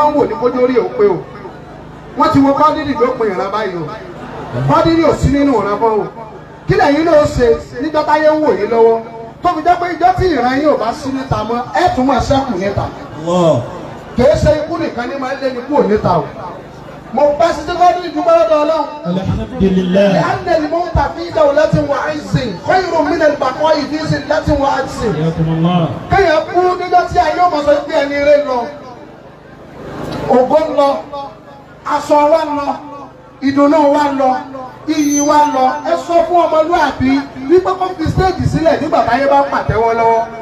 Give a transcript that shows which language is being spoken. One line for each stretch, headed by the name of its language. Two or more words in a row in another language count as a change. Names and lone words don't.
Yoruba: wọ́n ń wò ní kójú orí ò pé o wọ́n ti wo Quadri lópin ìran báyìí o Quadri ò sí nínú ìran bọ́ o kí lẹ́yìn ló ṣe níjọ́ táyé ń wò yín lọ́wọ́ tó fi jẹ́ pé ìjọ́ tí ìran yín ò bá sí níta mọ́ ẹ tún máa ṣẹ́kù níta kìí ṣe ikú nìkan ní máa ń lé ní kúrò níta o mo bá Sisi Quadri dúpẹ́ lọ́dọ̀ Ọlọ́run alhamdulillah ẹ̀hánà ni mo ń ta
Arabic: في دولة وعز خير من البقاء في ذلة وعجز
Yoruba: kéèyàn kú níjọ́ tí ayé ò mọ̀ sọ pé ẹni rẹ̀ lọ ògo ń lọ aṣọ wa ń lọ ìdùnnú wa ń lọ iyì wa ń lọ ẹ sọ fún ọmọlúwàbí wípé kó fi stéèjì sílẹ̀ nígbà táyé bá ń pàtẹ́wọ́ lọ́wọ́.